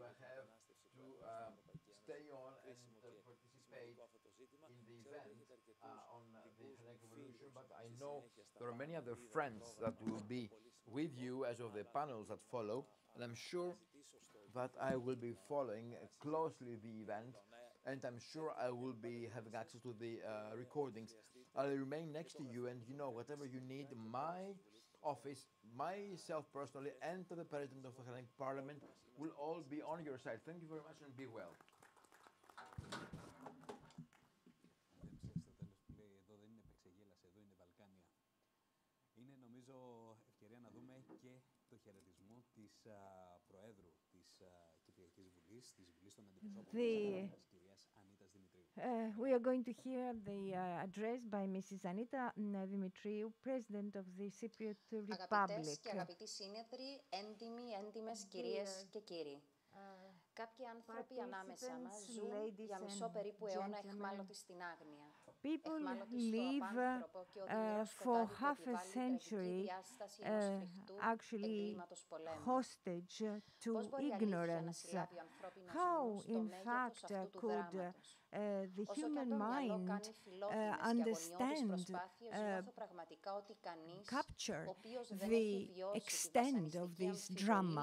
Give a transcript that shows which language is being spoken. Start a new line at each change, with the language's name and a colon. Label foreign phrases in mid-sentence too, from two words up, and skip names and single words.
English: I have to stay on and participate in the event on the Hellenic Revolution, but I know there are many other friends that will be with you as of the panels that follow, and I'm sure that I will be following closely the event, and I'm sure I will be having access to the recordings. I'll remain next to you, and whatever you need, my office, myself personally, and the President of the Hellenic Parliament will all be on your side. Thank you very much and be well.
Greek: Είναι νομίζω ευκαιρία να δούμε και το χαιρετισμό της Προέδρου της Κυπριακής Βουλής, της Βουλής των Αντιπροσώπων της Ελλάδας, κυρίας Ανίτας Δημητρίου.
English: We are going to hear the address by Mrs. Anita Dimitriou, President of the Cypriot
Greek: Αγαπητές
English: Republic.
Greek: και αγαπητοί σύνεδροι, έντιμες κυρίες και κύριοι. Κάποιοι άνθρωποι ανάμεσα μας ζουν για μισό περίπου αιώνα εχμάλωτοι στην άγνοια.
English: People live for half a century actually hostage to ignorance. How, in fact, could the human mind understand, capture the extent of this drama?